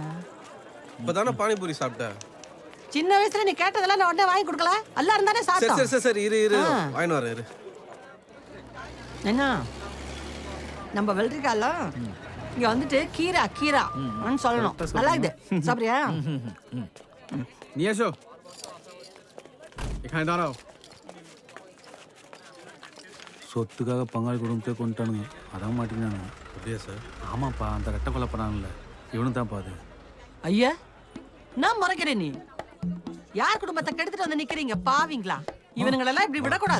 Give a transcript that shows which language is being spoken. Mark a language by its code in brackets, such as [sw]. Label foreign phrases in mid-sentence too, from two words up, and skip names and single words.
[ta] இப்பதானே பானிபூரி சாப்பிட்டேன். சின்ன வயசுல நீ கேட்டதெல்லாம் நான் உடனே வாங்கி கொடுக்கல. எல்லாரும் தானே சரி சாப்பிட்டோம். சரி சரி சரி இரு வாங்கிட்டு வரேன் இரு. நைனா நம்ம வெள்ளரிக்காய்ல இங்க வந்துட்டு கீரா கீரா சொல்லணும். நல்லா இருக்குது. சாப்பிடுறியா? [bn] নিয়ে এসো, এখানে দাঁড়াও। [ta] சொத்துக்காக பங்காளி குடும்பத்தை கொண்டுட்டானுங்க, அதான் மாட்டினானுங்க. அப்படியா சார்? ஆமாப்பா, அந்த ரெட்டை கொலை பண்ணாங்கல்ல, இவனு தான் பாது. ஐயா நான் மறைக்கிறேன். நீ யார் குடும்பத்தை கெடுத்துட்டு வந்து நிக்கிறீங்க பாவீங்களா? இவனுங்களெல்லாம் இப்படி விடக்கூடாது.